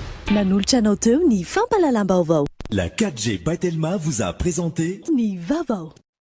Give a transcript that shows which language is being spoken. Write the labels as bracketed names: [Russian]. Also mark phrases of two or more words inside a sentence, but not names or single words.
[Malagasy] nanolotra anao teo ny fampalalam-baovao. [French] La 4G Patelma vous a présenté [Malagasy] ny vaovao.